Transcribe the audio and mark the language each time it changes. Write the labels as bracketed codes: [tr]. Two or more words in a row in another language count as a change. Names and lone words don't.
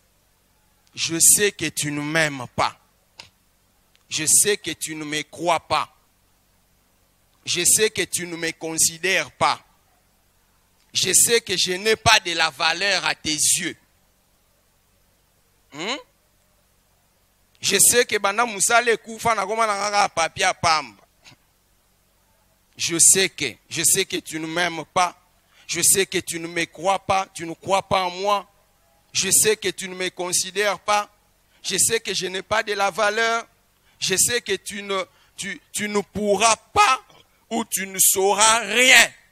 [fr] Je sais que tu ne m'aimes pas. Je sais que tu ne me crois pas. Je sais que tu ne me considères pas. Je sais que je n'ai pas de la valeur à tes yeux. Je sais que [ln] bana musale kufa na goma na ngaka papia pamba. [fr] Je sais que tu ne m'aimes pas. Je sais que tu ne me crois pas, tu ne crois pas en moi. Je sais que tu ne me considères pas. Je sais que je n'ai pas de la valeur. Je sais que tu ne pourras pas ou tu ne sauras rien.